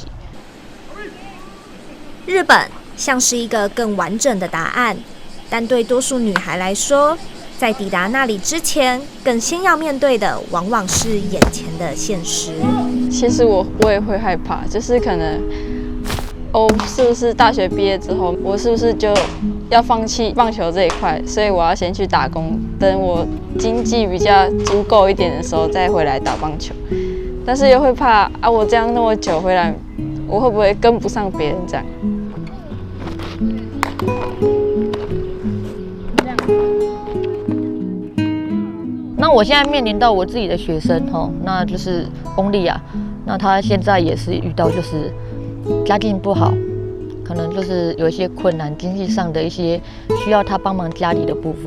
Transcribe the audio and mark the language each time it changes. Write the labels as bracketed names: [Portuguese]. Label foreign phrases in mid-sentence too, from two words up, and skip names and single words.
[Chinese] 日本像是一個更完整的答案， 但對多數女孩來說，在抵達那裡之前，更先要面對的往往是眼前的現實。其實我也會害怕，就是可能是不是大學畢業之後，我是不是就要放棄棒球這一塊？所以我要先去打工，等我經濟比較足夠一點的時候再回來打棒球。但是又會怕啊，我這樣那麼久回來，我會不會跟不上別人這樣？那我現在面臨到我自己的學生那就是翁麗雅，那他現在也是遇到就是家境不好，可能就是有一些困難，經濟上的一些需要他幫忙家裡的部分。